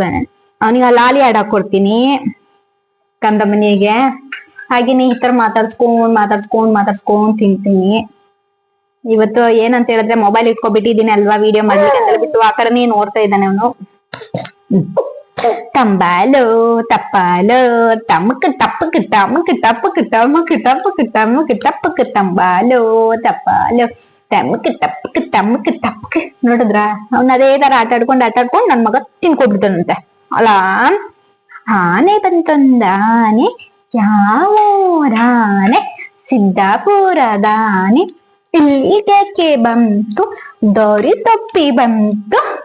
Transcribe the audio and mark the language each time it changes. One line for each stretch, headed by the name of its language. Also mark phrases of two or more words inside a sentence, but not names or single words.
Kannada: ಅವನಿಗೆ ಲಾಲಿ ಹಾಡ್ ಹಾಕೊಡ್ತೀನಿ ಕಂದಮ್ಮನಿಗೆ. ಹಾಗೇನೆ ಈ ತರ ಮಾತಾಡ್ಸ್ಕೊಂಡ್ ತಿಂತೀನಿ. ಇವತ್ತು ಏನಂತ ಹೇಳಿದ್ರೆ ಮೊಬೈಲ್ ಇಟ್ಕೊಬಿಟ್ಟಿದ್ದೀನಿ ಅಲ್ವಾ ವಿಡಿಯೋ ಮಾಡ್ಲಿಕ್ಕೆ ಅಂತ ಹೇಳ್ಬಿಟ್ಟು ಆ ಕಡೆನೇ ನೋಡ್ತಾ ಇದ್ದಾನೆ ಅವನು. തമ്പാലോ തപ്പാലോ തമുക്ക് ടപ്പക്ക് ടമുക്ക് ടപ്പക്ക് ടമുക്ക് ടപ്പക്ക് ടമുക്ക് ടപ്പക്ക് തമ്പാലോ ತಪ್ಪಾಲೋ ತಮಕ್ ಟಪ್ಪಕ್ ತಮಕ್ ಟಪ್ಪಕ್ ನೋಡಿದ್ರ ಅವ್ನ ಅದೇ ತರ ಆಟಾಡ್ಕೊಂಡು ನನ್ ಮಗ ತಿನ್ಕೊಬಿಡ್ತಾನಂತೆ ಅಲ್ಲ. ಆನೆ ಬಂತೊಂದಾನೆ ಯಾವೂರಾನೆ ಸಿದ್ದಾಪುರದಾನೆ ಇಲ್ಲಿಗೆ ಬಂತು ದೊರಿ ತಪ್ಪಿ ಬಂತು.